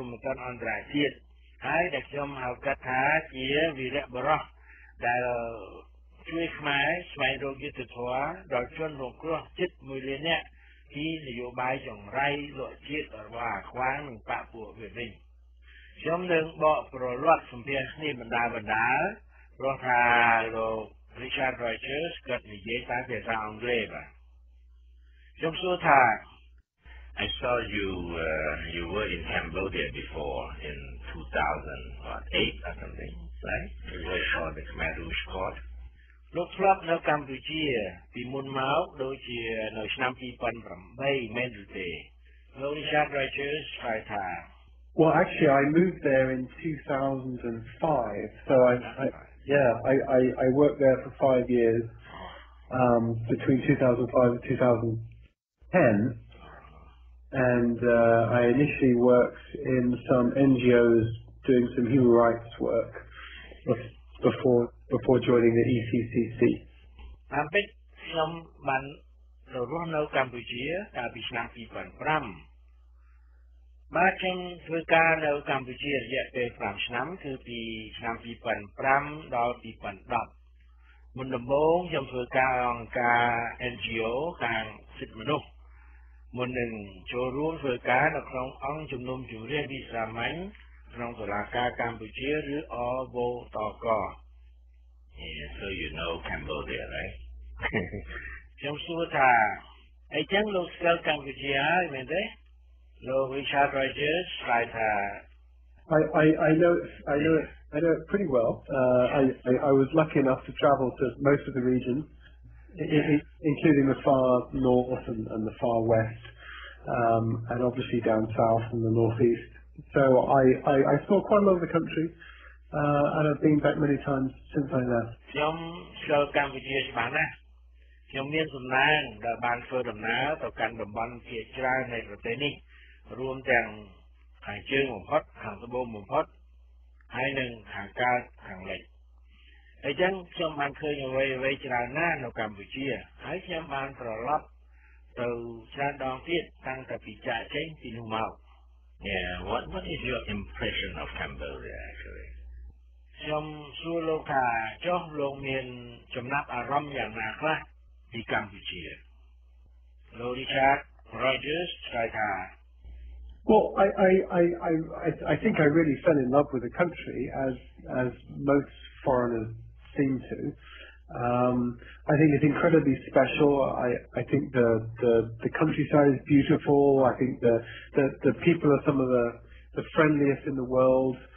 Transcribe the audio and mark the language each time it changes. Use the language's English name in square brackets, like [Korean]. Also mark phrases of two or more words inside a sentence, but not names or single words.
[Khmer] ហ្មទណ្ឌអន្តរជាតិហើយដែលខ្ញុំហៅកាត់ថាជាវីរបុរសដែលជួយខ្មែរស្វែងរកយុត្តិធម៌ដល់ជនរងគ្រោះជិត1លាននាក់ពីនយោបាយចង្រៃលក់ជាតិរបស់អាខ្វាងនិងបកពួកវាវិញខ្ញុំនឹងបកប្រលាត់សម្ភាសន៍នេះបណ្ដាព្រោះថាលោក Richard Rogers គាត់និយាយតែភាសាអង់គ្លេសបាទខ្ញុំសួរថា [English] I saw you were in Cambodia before in 2008 or something, right? You worked for the Khmer Rouge Court. [Khmer] លោកធ្លាប់នៅកម្ពុជាពីមុនមកដូចជានៅឆ្នាំ2008មែនឬទេលោក Richard Rogers ឆ្លើយថា [English] Well, actually, I moved there in 2005, so I worked there for 5 years, between 2005 and 2010, and I initially worked in some NGOs doing some human rights work before joining the ECCC. [Khmer] តាមពិតខ្ញុំបានរស់នៅកម្ពុជាកាលពីឆ្នាំ2005បាទខ្ញុំធ្វើការនៅកម្ពុជារយៈពេល5ឆ្នាំគឺពីឆ្នាំ2005ដល់2010មុនដំបូងខ្ញុំធ្វើការអង្គការ NGO ខាងសិទ្ធិមនុស្សមុននឹងចូលរួមធ្វើការនៅក្នុងអង្គជំនុំជម្រះវិសាមញ្ញក្នុងតុលាការកម្ពុជាឬ RFA [English] Yeah, so you know Cambodia, right? [Khmer] ខ្ញុំសួរថាអីចឹងលោកស្គាល់កម្ពុជាហើយមែនទេលោក Richard Rogers ឆ្លើយថា [English] I know it pretty well. I was lucky enough to travel to most of the regions, including the far north and the far west, and obviously down south and the northeast. So I saw quite a lot of the country, and I've been back many times since I left. [Khmer] ខ្ញុំស្គាល់កម្ពុជាច្បាស់ណាស់ខ្ញុំមានសំណាងដែលបានធ្វើដំណើរទៅកាន់តំបន់ភាគច្រើននៃប្រទេសនេះរួមទាំងខាងជើងបំផុតខាងត្បូងបំផុតហើយនិងខាងកើតខាងលិចអញ្ចឹងខ្ញុំបានឃើញអ្វីច្រើនណាស់នៅកម្ពុជាហើយខ្ញុំបានត្រឡប់ទៅច្រើនដងទៀតតាំងតែពីចាក់ចេញពីនោះមក [English] Yeah, what is your impression of Cambodia actually? [Khmer] ខ្ញុំសួរលោកថាចុះលោកមានចំណាប់អារម្មណ៍យ៉ាងណាខ្លះពីកម្ពុជាលោក Richard Rogers ឆ្លើយថា [English] Well, I think I really fell in love with the country, as most foreigners seem to. I think it's incredibly special. I think the countryside is beautiful. I think the people are some of the friendliest in the world.